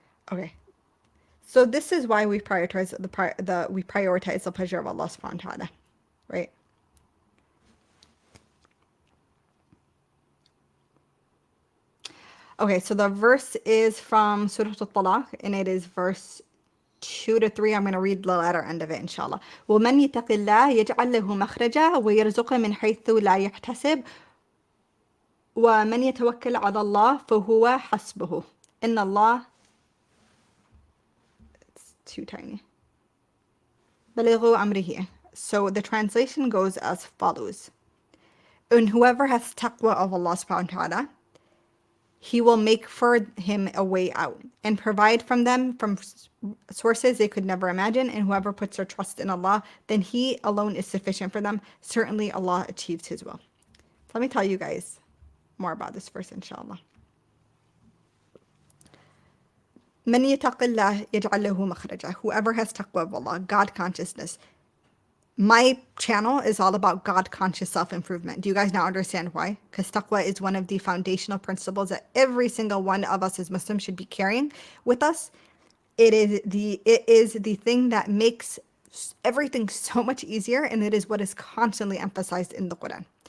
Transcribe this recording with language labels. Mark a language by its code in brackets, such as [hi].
[en] Okay. So this is why we prioritize the pleasure of Allah subhanahu wa ta'ala, right? Okay, so the verse is from Surah Al-Talaq, and it is verse 2 to 3. I'm going to read the latter end of it, inshallah. [ar] وَمَنْ يَتَقِ اللَّهِ يَجْعَلْ لَهُ مَخْرَجًا وَيَرْزُقْهُ مِنْ حَيْثُ لَا يَحْتَسِبُ وَمَنْ يَتَوَكَّلْ عَلَى اللَّهِ فَهُوَ حَسْبُهُ إِنَّ اللَّهَ, [en] it's too tiny, [ar] بَلِغُ أَمْرِهِ. [en] So the translation goes as follows. And whoever has taqwa of Allah subhanahu wa ta'ala He will make for him a way out and provide from them from sources they could never imagine. And whoever puts their trust in Allah, then He alone is sufficient for them. Certainly, Allah achieves His will. Let me tell you guys more about this verse, inshallah. [ar] من يتق الله يجعل له مخرجا. [en] Whoever has taqwa of Allah, God consciousness. My channel is all about God conscious self improvement. Do you guys now understand why? Because taqwa is one of the foundational principles that every single one of us as Muslims should be carrying with us. It is the thing that makes everything so much easier, and it is what is constantly emphasized in the Quran.